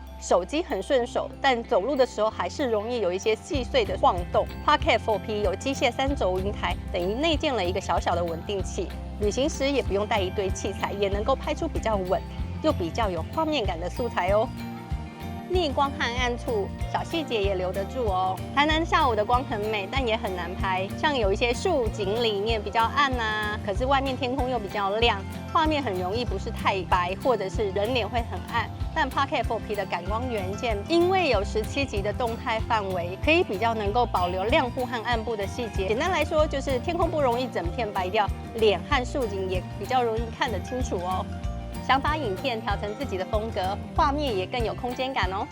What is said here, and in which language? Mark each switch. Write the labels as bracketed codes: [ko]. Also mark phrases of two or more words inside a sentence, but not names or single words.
[zh] 手機很順手，但走路的時候還是容易有一些細碎的晃動。Pocket 4P 有機械3軸雲台，等於內建了一個小小的穩定器，旅行時也不用帶一堆器材，也能夠拍出比較穩又比較有畫面感的素材哦。逆光和暗處，小細節也留得住哦。台南下午的光很美，但也很難拍。像有一些樹景裡面比較暗啊，可是外面天空又比較亮，畫面很容易不是太白，或者是人臉会很暗。但 Pocket 4P 的感光元件，因為有17級的動態範圍，可以比較能夠保留亮部和暗部的細節。簡單來說，就是天空不容易整片白掉，臉和樹景也比較容易看得清楚哦。想把影片調成自己的風格，畫面也更有空間感哦。